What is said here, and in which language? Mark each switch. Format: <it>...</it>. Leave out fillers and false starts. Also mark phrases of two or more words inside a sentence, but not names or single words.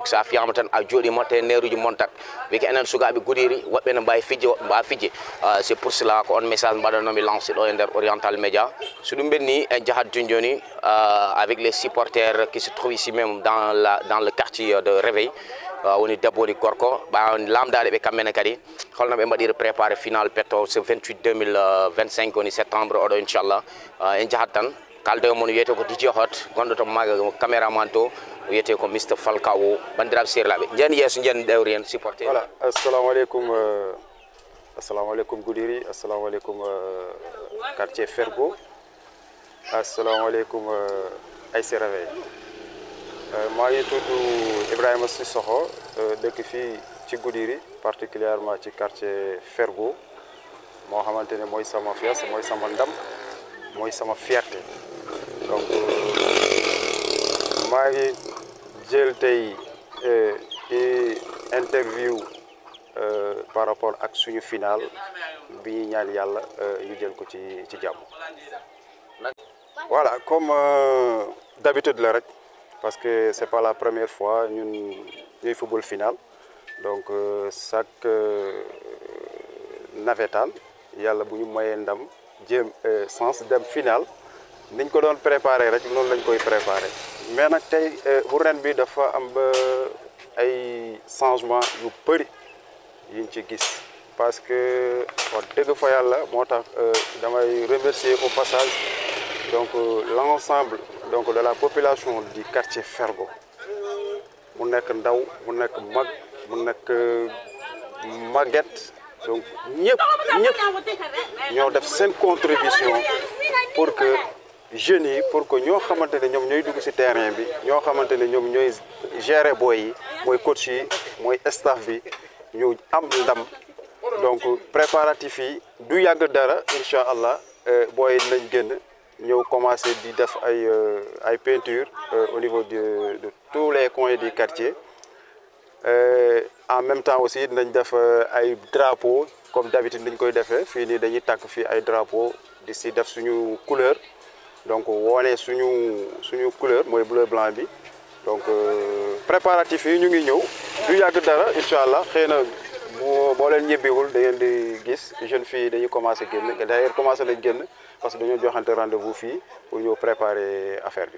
<ff>sa fiyama tan a jooɗima te neruji montat wiki enen sukaɓe Goudiri woɓɓe ne mbawi fijje woɓɓe mbawa fijje</ff> <fr>c'est pour cela</fr> <ff>ko on message mbaɗanomi lancé ɗo e nder Oriental Média so ɗum ɓenni en jahat joni</ff> <fr>avec les supporters qui se trouvent ici même dans le quartier de réveil</fr> <ff>woni debbo woni gorko ɓa lamdade ɓe kammene kadi holno ɓe mbaɗiri</ff> <fr>préparé final</fr> <ff>petto ce 28 2025 woni septembre oɗo inchallah en jahat tan kalde mon wiyete ko DJ Hot gonɗo to maga caméraman to wiyete ko Mr Falcao bandiraɓe serlaɓe jen yeeso jen ɗewri en supporter</ff> <wo>voilà</wo> <ar>assalamu aleykum</ar> <wo>Goudiri</wo> <ar>assalamu aleykum</ar> <wo>quartier Fergo</wo> <ar>assalamu aleykum</ar> <wo>AIC réveil maa ngi tudd Ibrahima Sissoko dëkk fii ci Goudiri particulièrement ci quartier Fergo moo xamante ne mooy sama fias mooy sama ndam mooy sama fierté donc maa ngi jël tey interview</wo> <fr>par rapport</fr> <wo>ak suñu final bi ñu ñaan yàlla ñu jël ko ci jàmm.</wo> <fr>Voilà comme d'habitude la</fr> <wo>rek</wo> <fr>parce que c'est pas la première fois</fr> <wo>ñuy</wo> <fr>football final donc chaque</fr> <wo>navétane yàlla bu ñu mayee ndam jéem sens dem final niñ ko doon préparé rek noonu lañ koy préparé mais nag tey bu ren bi dafa am ba ay changement yu bëri yiñ ci gis parce que wax dëgg fa yàlla moo tax damay</wo> <fr>remercier au passage donc l'ensemble donc de la population du quartier Fergo</fr> <wo>mu nekk ndaw mu nekk mag mu nekk màgget</wo> <fr>donc</fr> <wo>ñëpp ñoo def seen contribution</wo> <fr>pour que jeunes</fr> <wo>yi</wo> <fr>pour que</fr> <wo>ñoo xamante ne ñoom ñooy dugg ci terrain bi ñoo xamante ne ñoom ñooy gérer boy yi mooy coach yi mooy staff bi ñu am ndam donc préparatifs yi du yàgg dara</wo> <ar>incha allah</ar> <wo>boy yi nañ génn ñëw commencé di def ay peinture</wo> <fr>au niveau de tous les coins du quartier en même temps aussi</fr> <wo>dinañ def ay drapeaux</wo> <fr>comme d'habitude</fr> <wo>niñ koy defee fii nii dañuy tàkk fii ay drapeaux di si def suñu couleur donc wone suñu couleur mooy</wo> <fr>bleu blanc</fr> <wo>bi donc préparatifs yi ñu ngi ñëw du yàgg dara</wo> <ar>incha allah</ar> <wo>xëy na boo leen ñibbiwul da ngeen di gis</wo> <fr>jeunes filles</fr> <wo>dañuy commencé génn</wo> <fr>d'ailleurs commencé</fr> <wo>nañ génn</wo> <fr>parce que</fr> <wo>dañoo joxante rendez-vous fii pour ñëw</wo> <fr>préparer affaire</fr> <wo>bi.</wo>